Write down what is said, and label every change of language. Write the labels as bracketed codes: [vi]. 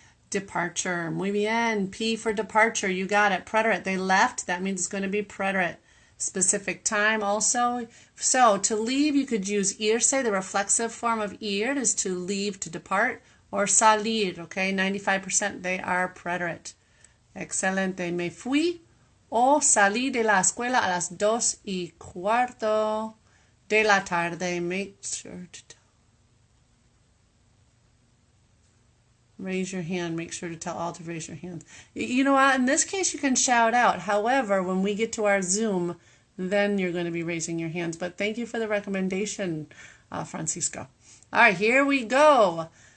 [en] Departure. [es] Muy bien. [en] P for departure. You got it. Preterite. They left. That means it's going to be preterite. Specific time also. So to leave, you could use irse. The reflexive form of ir is to leave, to depart. Or salir. Okay, 95% they are preterite. [es] Excelente. Me fui o salí de la escuela a las 2:15 de la tarde. [en] Make sure to raise your hand. Make sure to tell all to raise your hands. You know what? In this case, you can shout out. However, when we get to our Zoom, then you're going to be raising your hands. But thank you for the recommendation, Francisco. All right, here we go.